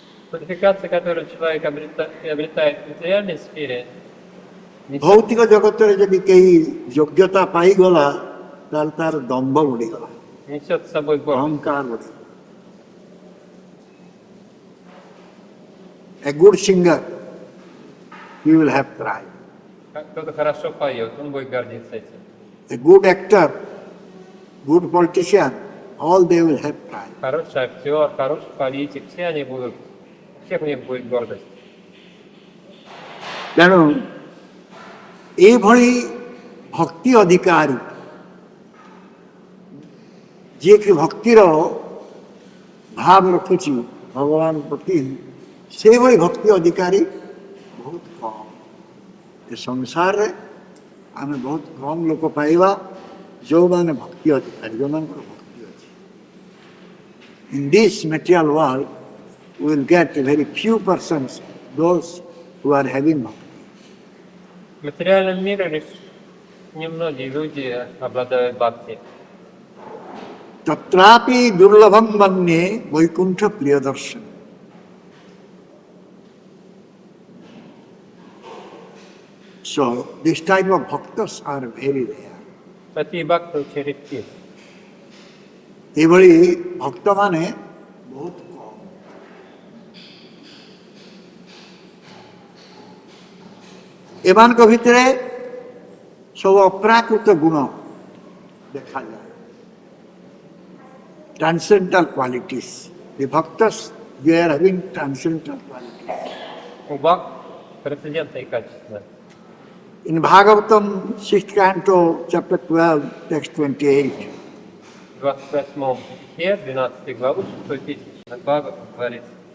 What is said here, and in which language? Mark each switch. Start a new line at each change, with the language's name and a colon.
Russian: Квалификация, которую человек приобретает в материальной сфере,
Odia: ଭୌତିକ ଜଗତରେ ଯଦି କେହି ଯୋଗ୍ୟତା ପାଇଗଲା ତାହେଲେ ତାର ଦମ୍ଭ ବଢ଼ିଗଲା,
Russian: несет с собой гордость.
Odia: ଅହଙ୍କାର ବଢ଼ିଗଲା।
English: A good singer, he will have pride.
Russian: Как кто-то хорошо поет, он будет гордиться этим.
English: A good actor, good politician, all they will have pride.
Russian: Хороший актер, хороший политик, все они будут, у всех у них будет гордость.
Odia: ତେଣୁ ଏଇଭଳି ଭକ୍ତି ଅଧିକାରୀ ଯିଏକି ଭକ୍ତିର ଭାବ ରଖୁଛି ଭଗବାନ ପ୍ରତି, ସେଇଭଳି ଭକ୍ତି ଅଧିକାରୀ ବହୁତ କମ୍। ଏ ସଂସାରରେ ଆମେ ବହୁତ କମ୍ ଲୋକ ପାଇବା ଯେଉଁମାନେ ଭକ୍ତି ଅଧିକାରୀ, ଯେଉଁମାନଙ୍କର ଭକ୍ତି ଅଛି।
English: In this material world, we will get very few persons, those who are having bhakti.
Russian: В материальном мире лишь немногие люди обладают бхакти.
Sanskrit: तत्रापि दुर्लभम मन्ये Vaikuntha Priyadarshan.
English: So this type of bhaktas are very rare.
Russian: Такие бхакты очень редки.
Odia: ଏଭଳି ଭକ୍ତମାନେ ବହୁତ କମ୍। ଏମାନଙ୍କ ଭିତରେ ସବୁ ଅପ୍ରାକୃତ ଗୁଣ ଦେଖାଯାଏ,
English: transcendental qualities. The bhaktas, they are having transcendental qualities.
Russian: У бхакт трансцендентные качества.
English: In Bhagavatam, 6th canto, chapter 12, text 28,
Russian: В 28 стихе, 12 главы, 6 стих, Бхагаватам говорится: